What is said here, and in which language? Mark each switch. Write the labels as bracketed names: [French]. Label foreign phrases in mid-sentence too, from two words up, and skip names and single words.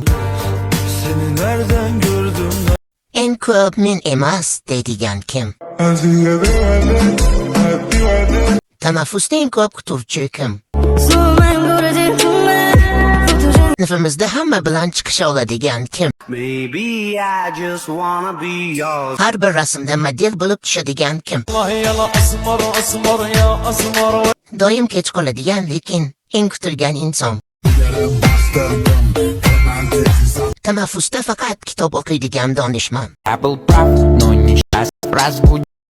[Turkish] Seni nereden gördüm? [Uzbek] En ko'p men emas deydigan kim? Tanaffusda eng ko'p kutuvchi kim? Sinfimizda hamma bilan chiqisha oladigan kim? [English] Maybe I just wanna be yours. [Uzbek] Har bir rasmda model bo'lib tushadigan kim? Doim kech qoladigan lekin eng kutilgan inson. Tanaffusda faqat kitob o'qiydigan donishmand. [Russian] Я был прав, но несчастье разбудил.